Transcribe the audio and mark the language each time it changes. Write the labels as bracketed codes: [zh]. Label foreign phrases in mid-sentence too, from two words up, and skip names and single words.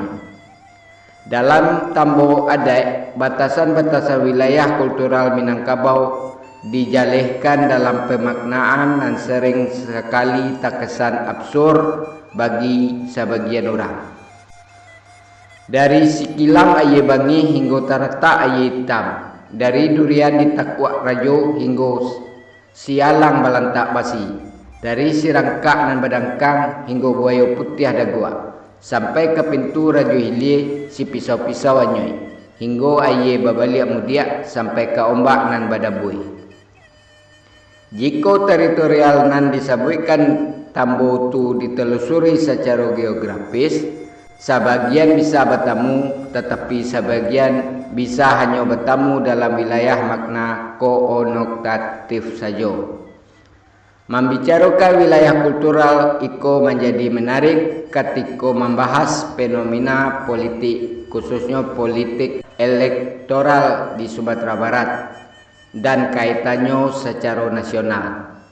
[id] Dalam Tambo Adat, batasan-batasan wilayah kultural Minangkabau dijalihkan dalam pemaknaan dan sering sekali terkesan absurd bagi sebagian orang. [min] Dari Sikilang aye bangi hingga Tarata aye hitam, dari durian di Takwak Rajo hingga Sialang Balantak Basi, dari Sirangkak nan Badangkang hingga Buaya Putih Dagua, sampai ke pintu Rajo Hilir si pisau-pisau anyoy, hingga aye babaliak mudiak sampai ke ombak nan Badabui. [id] Jika teritorial [min] nan disabuikan Tambo tu [id] ditelusuri secara geografis, sebagian bisa bertemu, tetapi sebagian bisa hanya bertemu dalam wilayah makna konotatif saja. Membicarakan wilayah kultural iko menjadi menarik ketika membahas fenomena politik, khususnya politik elektoral di Sumatera Barat dan kaitannya secara nasional.